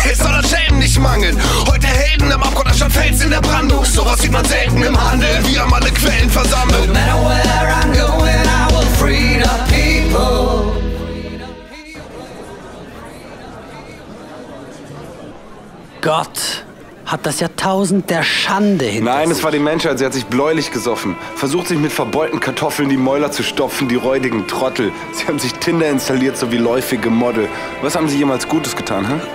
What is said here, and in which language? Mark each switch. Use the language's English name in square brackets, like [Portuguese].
[German] Es soll an Schämen nicht mangeln. Heute Helden am Abgrund anstatt Fels in der Brandung. Sowas sieht man selten im Handel. Wir haben alle Quellen versammelt. [English] No matter where I'm going, I will free the people. [German] Gott hat das Jahrtausend der Schande hinter Nein, sich. es war die Menschheit, sie hat sich bläulich gesoffen. Versucht sich mit verbeulten Kartoffeln die Mäuler zu stopfen, die räudigen Trottel. Sie haben sich Tinder installiert, so wie läufige Model. Was haben sie jemals Gutes getan, hä?